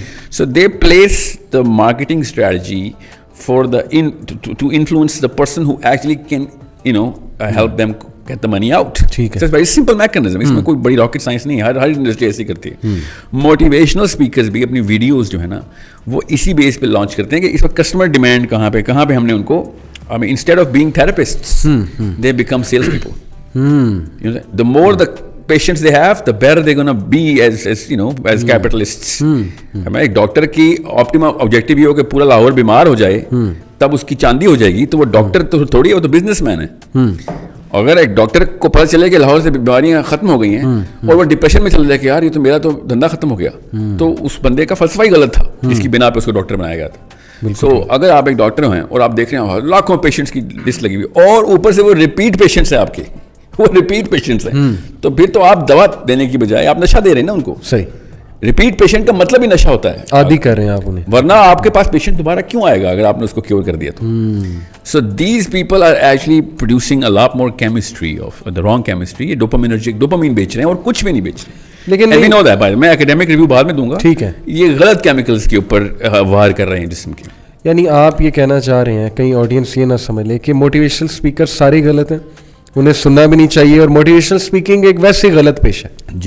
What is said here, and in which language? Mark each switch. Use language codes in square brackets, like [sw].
[en] So they place the marketing strategy for the to influence the person who actually can help them get the money out. [ur] ٹھیک ہے, [en] it's a very simple mechanism. [ur] اس میں کوئی بڑی rocket science نہیں ہے, ہر industry ایسی کرتی ہے. موٹیویشنل اسپیکرز بھی اپنی ویڈیوز جو ہے نا وہ اسی بیس پہ لانچ کرتے ہیں کہ اس وقت کسٹمر ڈیمانڈ کہاں پہ ہم نے ان کو, [en] Instead of being therapists they become sales people. The more the patients they have, the better they're going to be as capitalists. [ur] ایک ڈاکٹر کی آپٹیمم آبجیکٹیو یہ ہو کہ پورا لاہور بیمار ہو جائے تب اس کی چاندی ہو جائے گی, تو وہ ڈاکٹر تو تھوڑی ہے, وہ تو بزنس مین ہے. اگر ایک ڈاکٹر کو پتہ چلے کہ لاہور سے بیماریاں ختم ہو گئی ہیں اور وہ ڈپریشن میں چل جائے کہ یار یہ تو میرا تو دھندا ختم ہو گیا, تو اس بندے کا فلسفہ ہی غلط تھا جس کی بنا پہ اس کو ڈاکٹر بنایا گیا تھا. سو اگر آپ ایک ڈاکٹر ہیں اور آپ دیکھ رہے ہیں لاکھوں پیشنٹس کی لسٹ لگی ہوئی اور اوپر سے وہ ریپیٹ پیشنٹس ہیں آپ کے, وہ ریپیٹ پیشنٹس ہیں, تو پھر تو آپ دوا دینے کی بجائے آپ نشہ دے رہے ہیں نا ان کو. صحیح. ریپیٹ پیشنٹ کا مطلب ہی نشہ ہوتا ہے, عادی کر رہے ہیں آپ انہیں, ورنہ آپ کے پاس پیشنٹ دوبارہ کیوں آئے گا اگر آپ نے اس کو کیور کر دیا تو. [en] So these people are actually producing a lot more chemistry of the wrong chemistry. [ur] یہ ڈوپامین بیچ رہے ہیں اور کچھ بھی نہیں بیچ رہے. لیکن میں اکیڈیمک ریویو بعد میں دوں گا, ٹھیک ہے, یہ غلط کیمیکلز کے اوپر وار کر رہے ہیں جسم کے. یعنی آپ یہ کہنا چاہ رہے ہیں, کہیں آڈینس یہ نہ سمجھ لے کہ موٹیویشنل اسپیکر سارے غلط ہیں, انہیں سننا بھی نہیں چاہیے, اور موٹیویشنل اسپیکنگ ایک ویسے غلط پیشہ ہے.